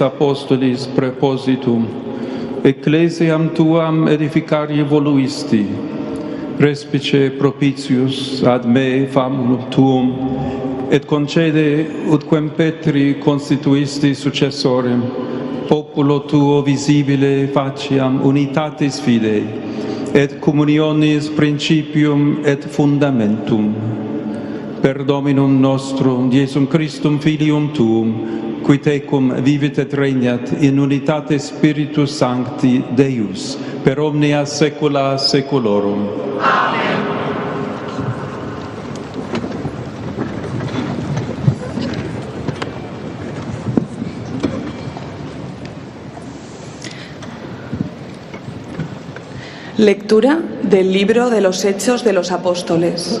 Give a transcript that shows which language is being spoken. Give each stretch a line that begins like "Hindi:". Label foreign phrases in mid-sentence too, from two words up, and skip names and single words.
Latin: apostolis prepositum, ecclesiam Tuam edificari voluisti, respice propitius ad me famulum Tuum, et concede utquem Petri constituisti successorem, populo Tuo visibile faciam unitatis fidei, et communionis principium et fundamentum. Per Dominum nostrum, Iesum Christum, Filium Tuum, qui tecum vivit et regnat in unitate Spiritus Sancti Deus, per omnia saecula saeculorum. Amen.
Spanish: Lectura del libro de los Hechos de los Apóstoles.